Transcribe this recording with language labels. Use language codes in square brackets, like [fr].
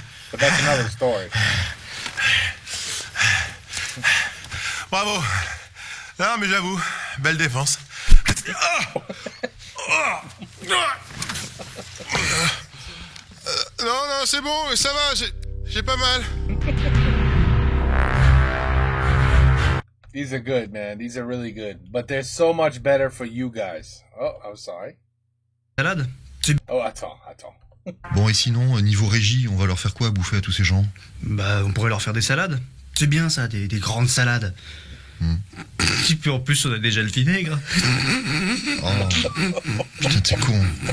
[en] But that's another story. [fr] Bravo. Non, mais j'avoue, belle défense. Non, c'est bon, ça va, j'ai pas mal. [en] These are good, man. These are really good. But they're so much better for you guys. Oh, I'm sorry. [fr] Salade. Oh, attends. Bon, et sinon, niveau régie, on va leur faire quoi à bouffer à tous ces gens? Bah, on pourrait leur faire des salades. C'est bien ça, des grandes salades. Et puis en plus, on a déjà le vinaigre. Oh, putain, t'es con.